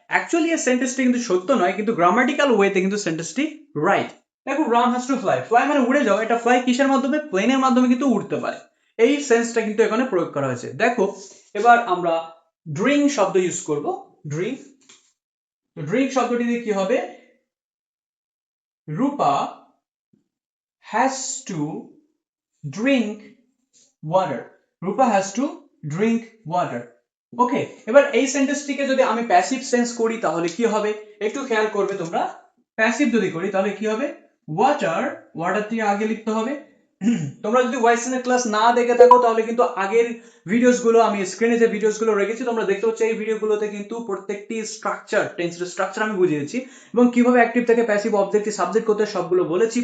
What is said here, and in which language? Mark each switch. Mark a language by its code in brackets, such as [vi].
[bn] Actually এই সেন্টেন্সটি কিন্তু সত্য নয়, কিন্তু গ্রামাটিক্যাল ওয়েতে কিন্তু সেন্টেন্সটি রাইট। দেখো, [en] Ram has to fly, [bn] fly মানে উড়ে যাও। এটা ফ্লাই কিসের মাধ্যমে? প্লেনের মাধ্যমে কিন্তু উড়তে পারে। এই সেন্সটা কিন্তু এখানে প্রয়োগ করা হয়েছে। দেখো, এবার আমরা ড্রিঙ্ক শব্দ ইউজ করব। ড্রিঙ্ক, ড্রিঙ্ক শব্দটি দিয়ে কি হবে? [en] Rupa has to drink water. Rupa has to drink water. [bn] ওকে, এবার এই সেন্টেন্সটিকে যদি আমি প্যাসিভ সেন্স করি তাহলে কি হবে? একটু খেয়াল করবে তোমরা। প্যাসিভ যদি করি তাহলে কি হবে? ওয়াটার, ওয়াটারটি আগে লিখতে হবে। তোমরা যদি ভয়েস এর ক্লাস না দেখে থাকো তাহলে কিন্তু আগের ভিডিওস গুলো, আমি স্ক্রিনে যে ভিডিওস গুলো রেখেছি তোমরা দেখতে পাচ্ছ, এই ভিডিওগুলোতে কিন্তু প্রত্যেকটি স্ট্রাকচার, টেন্সের স্ট্রাকচার আমি বুঝিয়েছি, এবং কিভাবে অ্যাক্টিভ থেকে প্যাসিভ অবজেক্টিভ সাবজেক্ট করতে সবগুলো বলেছি।